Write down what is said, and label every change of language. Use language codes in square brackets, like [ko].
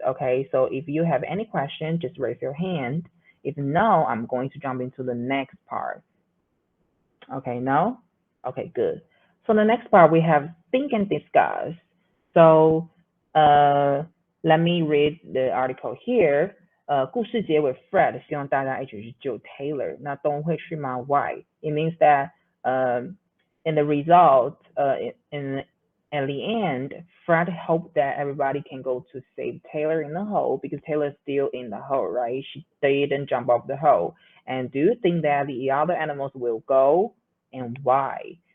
[en] Okay, so if you have any question, just raise your hand. If no, I'm going to jump into the next part. Okay, no? Okay, good. So the next part we have think and discuss. So let me read the article here. [zh] 故事结尾 Fred 希望大家一起去救 Taylor. 那都会去吗 [en] Why? It means that in the result, at the end, Fred hoped that everybody can go to save Taylor in the hole because Taylor's still in the hole, right? They didn't jump off the hole. And do you think that the other animals will go, and why?